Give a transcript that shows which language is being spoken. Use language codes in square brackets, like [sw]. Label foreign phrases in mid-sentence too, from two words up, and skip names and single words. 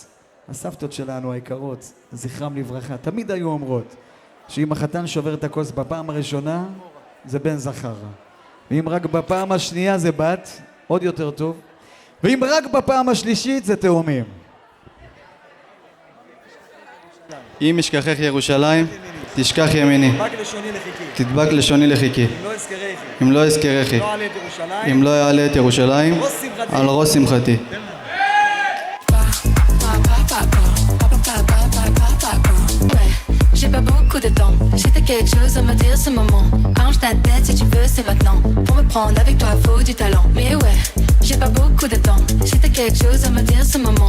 [he] הסבתות שלנו היקרות, זכרם לברכה, תמיד היו אומרות שאם החתן שובר את הכוס בפעם הראשונה זה בן זכר, ואם רק בפעם השנייה זה בת, עוד יותר טוב, ואם רק בפעם השלישית זה תאומים. אם אשכחך ירושלים, תשכח ימיני. תדבק לשוני לחיקי. אם לא אזכרכי. אם לא אעלה את ירושלים, על ראש שמחתי. [fr] J'ai pas beaucoup de temps, j'ai quelque chose à me dire ce moment. Range ta tête si tu veux, c'est maintenant. Pour me prendre avec toi, faut du talent. Mais ouais, j'ai pas beaucoup de temps, j'ai quelque chose à me dire ce moment.